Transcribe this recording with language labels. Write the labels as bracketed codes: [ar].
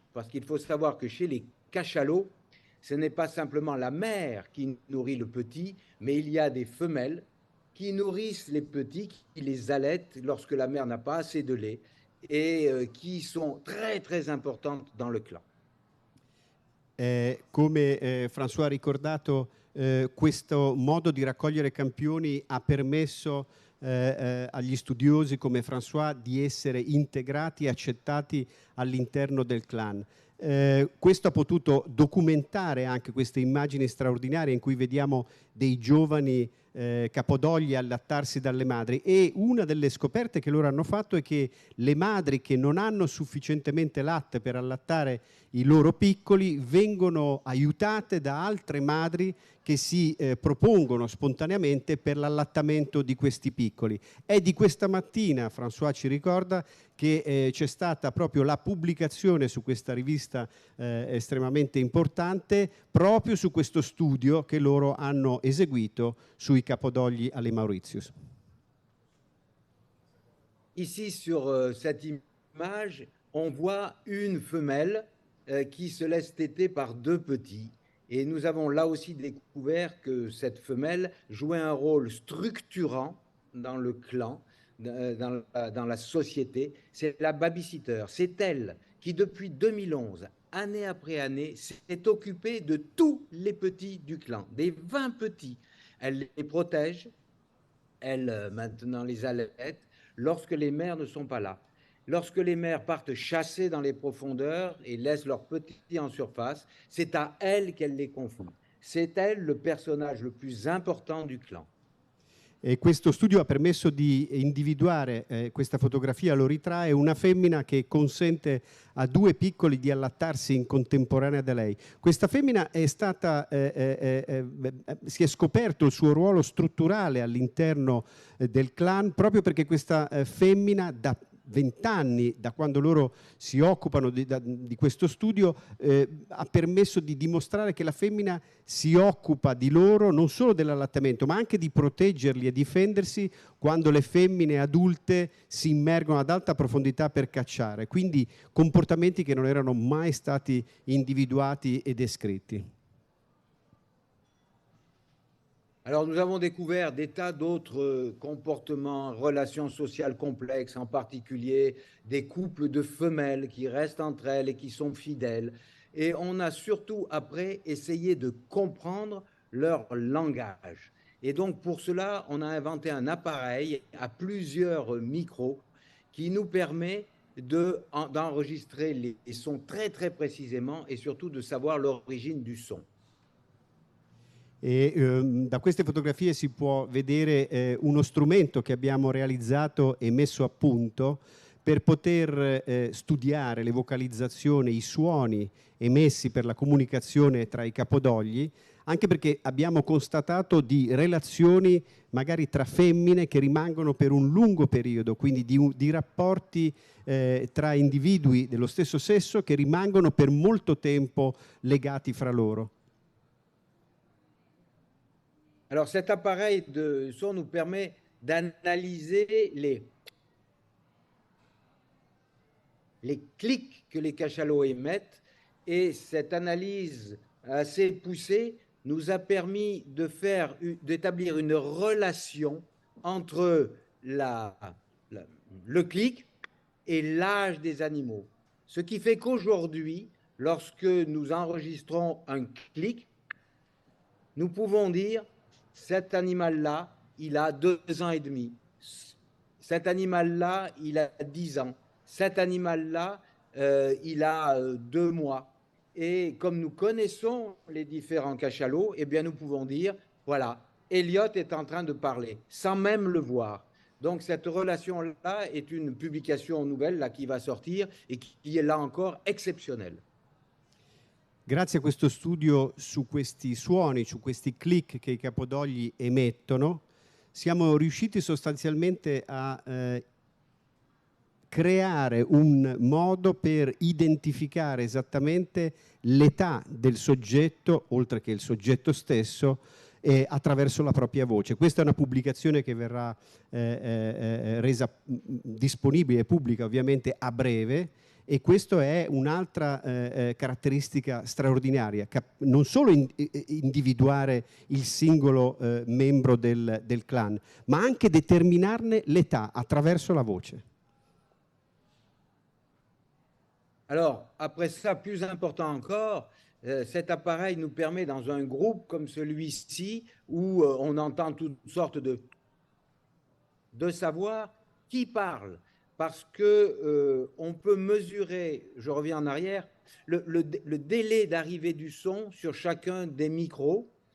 [fr] Parce qu'il faut savoir que chez les cachalots, ce n'est pas simplement la mère qui nourrit le petit, mais il y a des femelles qui nourrissent les petits, qui les allaitent lorsque la mère n'a pas assez de lait et qui sont très très importantes dans le clan. [it] Come François ha ricordato, questo modo di raccogliere campioni ha permesso agli studiosi come François di essere integrati e accettati all'interno del clan. Questo ha potuto documentare anche queste immagini straordinarie in cui vediamo dei giovani capodogli allattarsi dalle madri, e una delle scoperte che loro hanno fatto è che le madri che non hanno sufficientemente latte per allattare i loro piccoli vengono aiutate da altre madri che si propongono spontaneamente per l'allattamento di questi piccoli. È di questa mattina, François ci ricorda, che c'è stata proprio la pubblicazione su questa rivista estremamente importante proprio su questo studio che loro hanno eseguito sui capodogli alle Mauritius. [fr] Ici sur cette image, on voit une femelle qui se laisse téter par deux petits. Et nous avons là aussi découvert que cette femelle jouait un rôle structurant dans le clan, dans la société. C'est la babysitter. C'est elle qui, depuis 2011, année après année, s'est occupée de tous les petits du clan, des 20 petits. Elle les protège, elle maintenant les allaite lorsque les mères ne sont pas là. Lorsque les mères partent chasser dans les profondeurs et laissent leurs petits en surface, c'est à elle qu'elle les confie. C'est elle le personnage le plus important du clan. [it] E questo studio ha permesso di individuare, questa fotografia lo ritrae, una femmina che consente a 2 piccoli di allattarsi in contemporanea da lei. Questa femmina è stata, si è scoperto il suo ruolo strutturale all'interno del clan, proprio perché questa femmina da 20 anni, da quando loro si occupano di questo studio, ha permesso di dimostrare che la femmina si occupa di loro non solo dell'allattamento, ma anche di proteggerli e difendersi quando le femmine adulte si immergono ad alta profondità per cacciare. Quindi comportamenti che non erano mai stati individuati e descritti. [fr] Alors nous avons découvert des tas d'autres comportements, relations sociales complexes, en particulier des couples de femelles qui restent entre elles et qui sont fidèles. Et on a surtout après essayé de comprendre leur langage. Et donc pour cela, on a inventé un appareil à plusieurs micros qui nous permet d'enregistrer les sons très très précisément et surtout de savoir l'origine du son. [it] E da queste fotografie si può vedere uno strumento che abbiamo realizzato e messo a punto per poter studiare le vocalizzazioni, i suoni emessi per la comunicazione tra i capodogli, anche perché abbiamo constatato di relazioni magari tra femmine che rimangono per un lungo periodo, quindi di rapporti tra individui dello stesso sesso che rimangono per molto tempo legati fra loro. [fr] Alors cet appareil de son nous permet d'analyser les clics que les cachalots émettent, et cette analyse assez poussée nous a permis d'établir une relation entre le clic et l'âge des animaux. Ce qui fait qu'aujourd'hui, lorsque nous enregistrons un clic, nous pouvons dire: cet animal-là, il a 2 ans et demi. Cet animal-là, il a 10 ans. Cet animal-là, il a 2 mois. Et comme nous connaissons les différents cachalots, eh bien nous pouvons dire, voilà, Elliot est en train de parler, sans même le voir. Donc cette relation-là est une publication nouvelle là, qui va sortir et qui est là encore exceptionnelle. [it] Grazie a questo studio su questi suoni, su questi click che i capodogli emettono, siamo riusciti sostanzialmente a creare un modo per identificare esattamente l'età del soggetto, oltre che il soggetto stesso, attraverso la propria voce. Questa è una pubblicazione che verrà resa disponibile e pubblica ovviamente a breve, e questa è un'altra caratteristica straordinaria, non solo individuare il singolo membro del clan, ma anche determinarne l'età attraverso la voce. [fr] Alors, après ça, plus important encore, cet appareil nous permet, dans un groupe comme celui-ci, où on entend toutes sortes de savoir qui parle. Parce qu'on peut mesurer, je reviens en arrière, le délai d'arrivée du son sur chacun des micros.